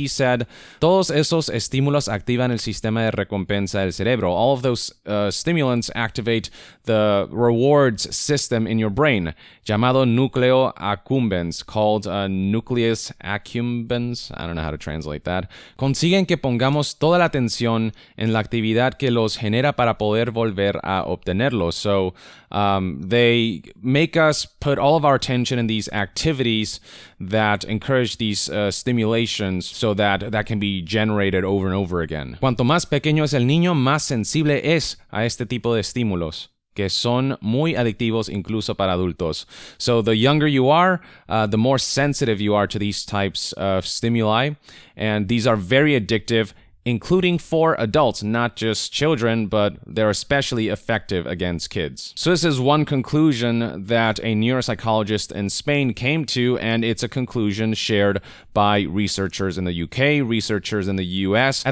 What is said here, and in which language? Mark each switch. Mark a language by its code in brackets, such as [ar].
[en] He said, [es] todos esos estímulos activan el sistema de recompensa del cerebro. [en] All of those stimulants activate the rewards system in your brain, [es] llamado núcleo accumbens, [en] called nucleus accumbens. I don't know how to translate that. [es] Consiguen que pongamos toda la atención en la actividad que los genera para poder volver a obtenerlos. [en] So they make us put all of our attention in these activities that encourage these stimulations so that can be generated over and over again. [es] Cuanto más pequeño es el niño, más sensible es a este tipo de estímulos, que son muy adictivos incluso para adultos. [en] So the younger you are, the more sensitive you are to these types of stimuli, and these are very addictive, including for adults, not just children, but they're especially effective against kids. So this is one conclusion that a neuropsychologist in Spain came to, and it's a conclusion shared by researchers in the UK, researchers in the US.